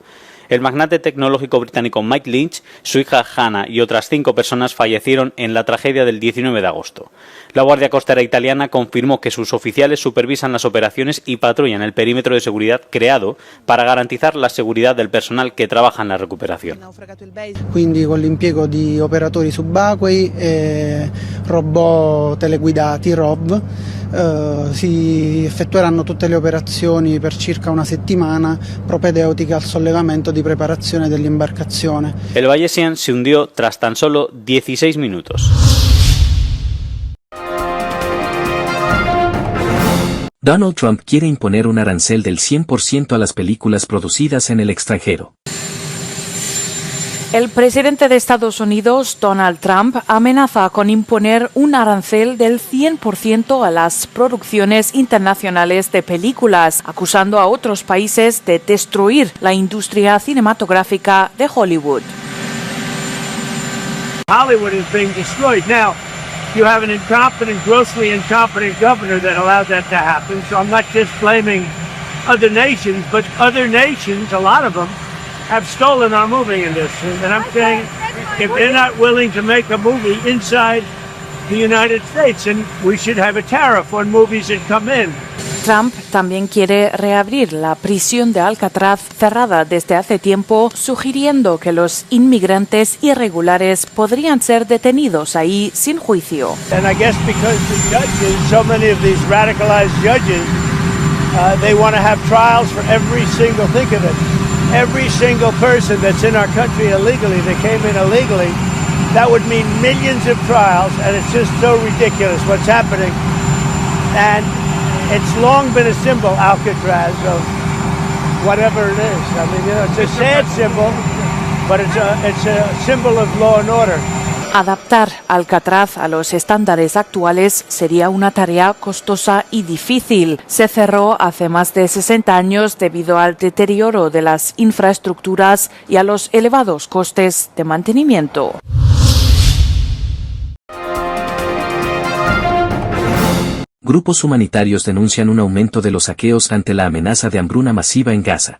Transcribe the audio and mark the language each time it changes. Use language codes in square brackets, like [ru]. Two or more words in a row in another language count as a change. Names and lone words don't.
[es] El magnate tecnológico británico Mike Lynch, su hija Hannah y otras 5 personas fallecieron en la tragedia del 19 de agosto. La Guardia Costera italiana confirmó que sus oficiales supervisan las operaciones y patrullan el perímetro de seguridad creado para garantizar la seguridad del personal que trabaja en la recuperación. [it] Quindi con l'impiego di operatori subacquei e robot teleguidati ROV si effettueranno tutte le operazioni per circa una settimana propedeutiche al sollevamento di preparazione dell'imbarcazione. [es] El Ballesian se hundió tras tan solo 16 minutos. Donald Trump quiere imponer un arancel del 100% a las películas producidas en el extranjero. El presidente de Estados Unidos, Donald Trump, amenaza con imponer un arancel del 100% a las producciones internacionales de películas, acusando a otros países de destruir la industria cinematográfica de Hollywood. [en] Hollywood is being destroyed. Now, you have an incompetent, grossly incompetent governor that allowed that to happen, so I'm not just blaming other nations, but other nations, a lot of them, have stolen our movie industry. And I'm saying, if they're not willing to make a movie inside the United States, then we should have a tariff on movies that come in. [es] Trump también quiere reabrir la prisión de Alcatraz, cerrada desde hace tiempo, sugiriendo que los inmigrantes irregulares podrían ser detenidos ahí sin juicio. [en] And I guess because the judges, so many of these radicalized judges, they want to have trials for every single, think of it, every single person that's in our country illegally, that came in illegally, that would mean millions of trials, and it's just so ridiculous what's happening. And it's long been a symbol, Alcatraz, of whatever it is. I mean, you know, it's a sad symbol, but it's a symbol of law and order. [es] Adaptar Alcatraz a los estándares actuales sería una tarea costosa y difícil. Se cerró hace más de 60 años debido al deterioro de las infraestructuras y a los elevados costes de mantenimiento. Grupos humanitarios denuncian un aumento de los saqueos ante la amenaza de hambruna masiva en Gaza.